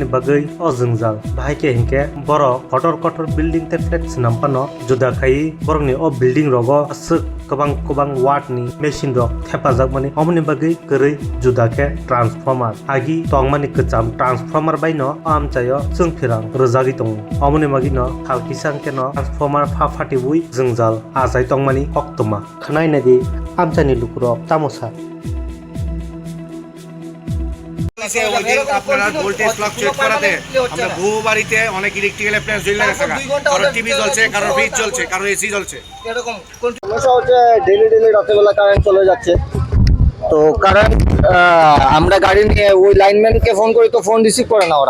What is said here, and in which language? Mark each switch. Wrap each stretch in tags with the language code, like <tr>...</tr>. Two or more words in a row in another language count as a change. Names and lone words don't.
<brx>बागै अ जोंजाल बाहायके हिंके बर कटर कटर बिल्डिंग ते फ्लैट सनामपानो जुदा खाई बरंनि अ बिल्डिंग रगो गोबां वाटनि मेसिन रक हेफाजाब माने अमनि बागै गोरै जुदाके ट्रान्सफर्मार आगि तंग माने कचाम ट्रान्सफर्मार बायनो आमचाय जों फिरां रोजागि दं अमनि मागिनो हालकिसां केनो ट्रान्सफर्मार फाफाटि बुइ जोंजाल आजाय तंग माने अक्तमा खनाय नदि आमचानि लुकुरक तामसा</brx> <bn>আপনারা</bn> <en>voltage fluctuate</en> <bn>করাতে আমরা বহু বাড়িতে অনেক</bn> <en>electrical appliance</en> <bn>জ্বলে গেছে, কারো টিভি জ্বলছে, কারো ফ্রিজ জ্বলছে, কারো এসি জ্বলছে। এরকম সমস্যা হচ্ছে ডেলি রাতেরবেলা কারেন্ট চলে যাচ্ছে। তো কারেন্ট আমরা গাড়ি নিয়ে ওই লাইনম্যানকে ফোন করি তো ফোন রিসিভ করে না ওরা।</bn>